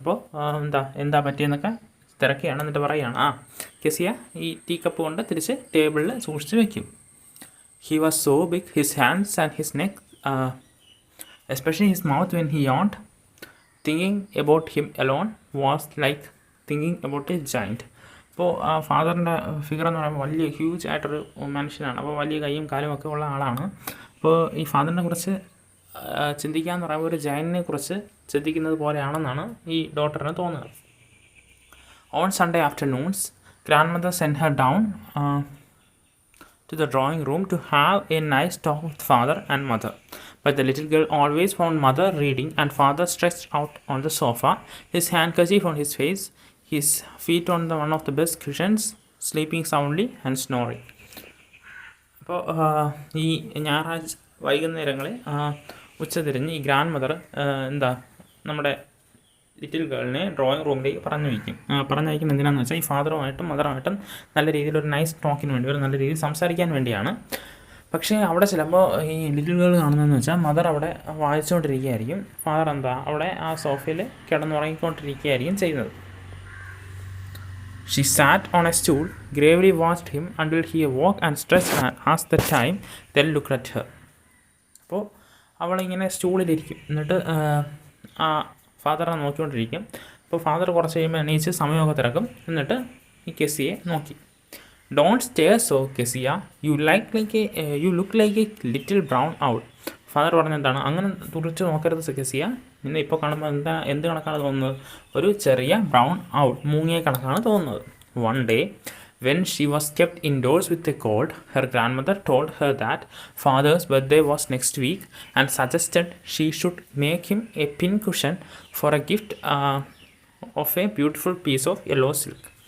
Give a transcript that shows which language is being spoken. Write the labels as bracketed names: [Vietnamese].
[Malayalam] അപ്പോൾ എന്താ പറ്റിയെന്നൊക്കെ തിരക്കുകയാണ്. എന്നിട്ട് പറയുകയാണ്, കെസിയ ഈ ടീക്കപ്പ് കൊണ്ട് തിരിച്ച് ടേബിളിൽ സൂക്ഷിച്ച് വയ്ക്കും. [English] "He was so big, his hands and his neck, especially his mouth when he yawned. Thinking about him alone was like thinking about a giant." [Malayalam] അപ്പോൾ ഫാദറിൻ്റെ ഫിഗർ എന്ന് പറയുമ്പോൾ വലിയ ഹ്യൂജ് ആയിട്ടൊരു മനുഷ്യനാണ്. അപ്പോൾ വലിയ കൈയും കാലും ഒക്കെ ഉള്ള ആളാണ്. അപ്പോൾ ഈ ഫാദറിനെ കുറിച്ച് ചിന്തിക്കുക എന്ന് പറയുമ്പോൾ ഒരു ജയന്റിനെ കുറിച്ച് ചിന്തിക്കുന്നത് പോലെയാണെന്നാണ് ഈ ഡോട്ടറിന് തോന്നുന്നത്. [English] On Sunday afternoons, grandmother sent her down to the drawing room to have a nice talk with father and mother. But the little girl always found mother reading and father stretched out on the sofa, his handkerchief on his face, his feet on one of the best cushions, sleeping soundly and snoring. [Malayalam] അപ്പോൾ ഈ ഞായറാഴ്ച വൈകുന്നേരങ്ങളിൽ ഉച്ചതിരിഞ്ഞ് ഈ grand mother നമ്മുടെ little ഗേളിനെ drawing റൂമിലേക്ക് പറഞ്ഞയക്കും എന്തിനാണെന്ന് വെച്ചാൽ ഈ ഫാദറുമായിട്ടും മദറുമായിട്ടും നല്ല രീതിയിൽ ഒരു നൈസ് ടോക്കിന് വേണ്ടി, ഒരു നല്ല രീതിയിൽ സംസാരിക്കാൻ വേണ്ടിയാണ്. പക്ഷേ അവിടെ ചിലപ്പോൾ ഈ ലിറ്റിൽ ഗേൾ കാണുന്നതെന്ന് വെച്ചാൽ മദർ അവിടെ വായിച്ചുകൊണ്ടിരിക്കുകയായിരിക്കും, ഫാദർ അവിടെ ആ സോഫയിൽ കിടന്നുറങ്ങിക്കൊണ്ടിരിക്കുകയായിരിക്കും ചെയ്യുന്നത്. [English] She sat on a stool, gravely watched him until he awoke and stretched and asked the time, then looked at her. [Malayalam] അപ്പോൾ അവളിങ്ങനെ സ്റ്റൂളിലിരിക്കും, എന്നിട്ട് ആ ഫാദറെ നോക്കിക്കൊണ്ടിരിക്കും. അപ്പോൾ ഫാദർ കുറച്ച് കഴിയുമ്പോൾ എണീച്ച് സമയമൊക്കെ തിരക്കും, എന്നിട്ട് ഈ കെസിയെ നോക്കി. [English] Don't stare so Kezia, you look like a little brown owl. [Malayalam] Father പറഞ്ഞെന്താണ്, അങ്ങനെ തുറിച്ച് നോക്കരുത് കെസിയ, ഇന്ന് ഇപ്പോൾ കാണുമ്പോൾ എന്ത് കണക്കാണ് തോന്നുന്നത്, ഒരു ചെറിയ ബ്രൗൺ ഔൾ, മൂങ്ങിയ കണക്കാണ് തോന്നുന്നത്. [English] One day when she was kept indoors with a cold, her grandmother told her that father's birthday was next week and suggested she should make him a pin cushion for a gift of a beautiful piece of yellow silk.